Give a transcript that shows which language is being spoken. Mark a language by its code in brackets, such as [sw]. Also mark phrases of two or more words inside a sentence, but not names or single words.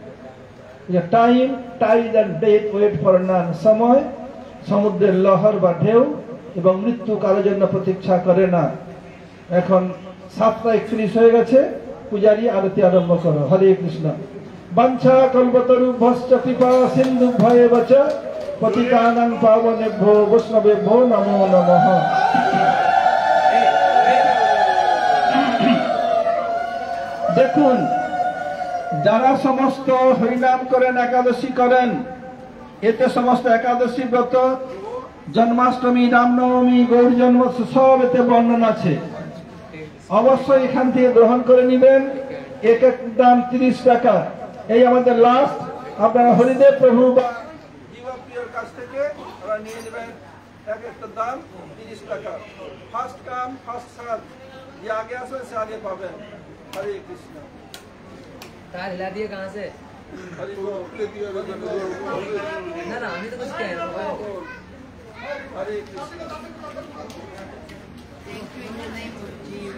[en] time tide and death wait for none. [bn] সময় সমুদ্রের লহর বা ঢেউ এবং মৃত্যু কারোর জন্য প্রতীক্ষা করে না। এখন 7:31 হয়ে গেছে। পূজারী আরতি আরম্ভ করো। হরে কৃষ্ণ। [sa] বাঞ্ছা কল্পতরু ভশ্চ কৃপা সিন্ধু ভয়ে বচ পতিতানাং পাবনেভ্যো বৈষ্ণবেভ্যো নমো নমঃ। [bn] দেখুন, যারা সমস্ত হরিনাম করেন, একাদশী করেন, এতে সমস্ত একাদশী ব্রত, জন্মাষ্টমী, রামনবমী, গৌর জন্ম সব এতে বর্ণনা আছে। অবশ্যই এখান থেকে গ্রহণ করে নেবেন। এক এক দাম 30 টাকা। এই আমাদের লাস্ট। আপনারা হরিদেব প্রভু বা জীবপ্রিয়র কাছ থেকে নিয়ে নেবেন। এক একটা দাম 30 টাকা। [en] first come first serve. [bn] যে আগে আসবে সে আগে পাবেন। हरे कृष्ण। [hi] तार हिला दिए कहाँ से? हरि बोल। ना ना अभी तो कुछ कह रहा हूँ। हरे कृष्ण।